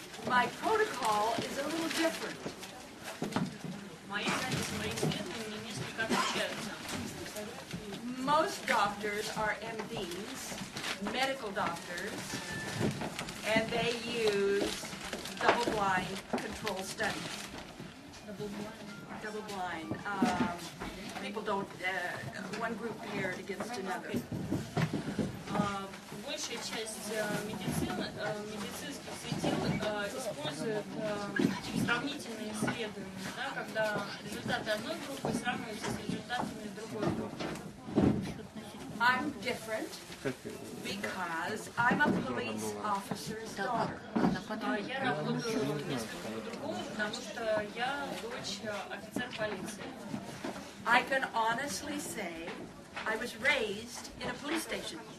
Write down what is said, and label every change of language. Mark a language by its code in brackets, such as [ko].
[en] my protocol is a little different. [ru] Мои исследования несколько отличаются. [en] Most doctors are MDs, medical doctors, and they use double-blind control studies. Double-blind. People don't, one group paired against another. [ru] Большая часть медицинских светил используют сравнительные исследования, да, когда результаты одной группы сравниваются с результатами другой группы. [en] I'm different because I'm a police officer's daughter. [ru] Я работаю несколько по-другому, потому что я дочь офицера полиции. [en] I can honestly say I was raised in a police station.